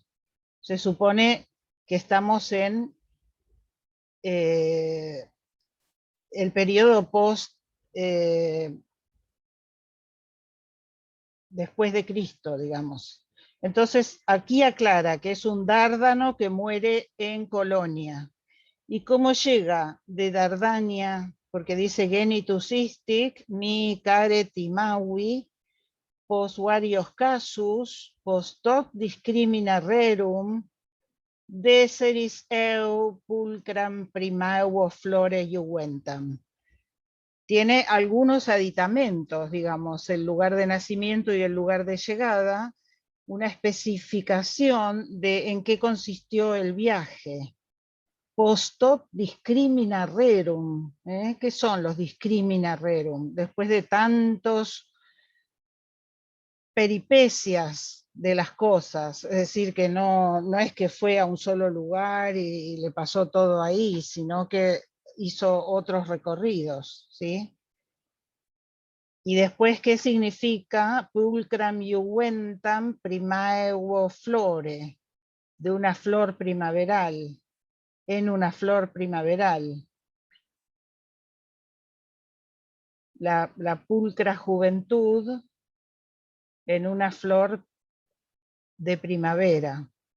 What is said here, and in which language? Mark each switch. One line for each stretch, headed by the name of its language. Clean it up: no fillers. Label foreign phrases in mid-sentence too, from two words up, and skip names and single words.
Spanish: Se supone que estamos en el periodo después de Cristo, digamos. Entonces, aquí aclara que es un dárdano que muere en Colonia. ¿Y cómo llega de Dardania? Porque dice
Latin: genitus istic, mi care timaui, pos varios casus, post hoc discrimina rerum, deseris eu pulcram primavo flore iuventam.
Spanish: Tiene algunos aditamentos, digamos, el lugar de nacimiento y el lugar de llegada, una especificación de en qué consistió el viaje.
Latin: Post hoc discrimina rerum.
Spanish: ¿Qué son los
Latin: discrimina rerum?
Spanish: Después de tantos peripecias de las cosas, es decir, que no es que fue a un solo lugar y le pasó todo ahí, sino que hizo otros recorridos, ¿sí? Y después, ¿qué significa
Latin: pulcram iuventam primaevo flore?
Spanish: De una flor primaveral, en una flor primaveral. La pulcra juventud en una flor de primavera.